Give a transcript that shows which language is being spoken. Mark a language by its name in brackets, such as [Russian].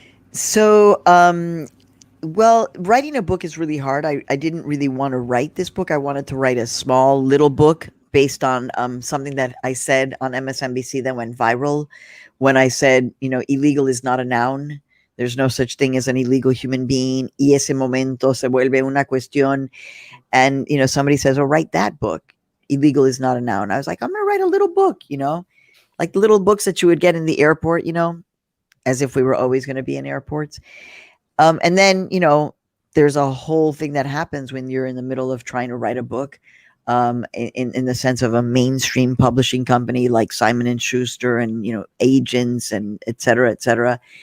[English] So, well, writing a book is really hard. I didn't really want to write this book. I wanted to write a small little book based on something that I said on MSNBC that went viral when I said, illegal is not a noun. There's no such thing as an illegal human being. [Spanish] Y ese momento se vuelve una cuestión. [English] And, somebody says, oh, write that book. Illegal is not a noun. I was like, I'm going to write a little book, like the little books that you would get in the airport, as if we were always going to be in airports. And then, there's a whole thing that happens when you're in the middle of trying to write a book, in the sense of a mainstream publishing company like Simon & Schuster and, agents and et cetera, et cetera.